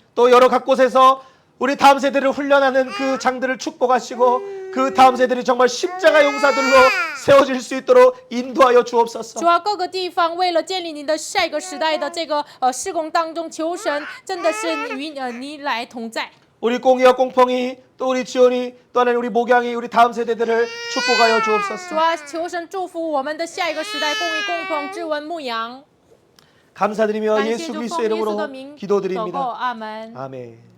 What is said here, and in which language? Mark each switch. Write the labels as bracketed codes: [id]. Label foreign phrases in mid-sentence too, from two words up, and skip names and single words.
[ko] 또 여러 각 곳에서 우리 다음 세대를 훈련하는 그 장들을 축복하시고 그 다음 세대들이 정말 십자가 용사들로 세워질 수 있도록 인도하여 주옵소서. [zh] 主啊，各个地方为了建立你的下一个时代的这个施工当中，求神真的是与你来同在。 [ko] 우리 꽁이와 꽁펑이 또 우리 지원이 또 하나님 우리 목양이 우리 다음 세대들을 축복하여 [zh] 主 [ko] 주옵소서. [zh] 啊，求神祝福我们的下一个时代，公义、公奉、志文、牧羊。 [ko] 감사드리며 [zh] 感谢 [ko] 예수 [zh] 主奉 [ko] 그리스도의 [zh] 耶稣的 [ko] 이름으로 [zh] 名祷告， [ko] 기도드립니다. [zh] 阿门。 [ko] 아멘.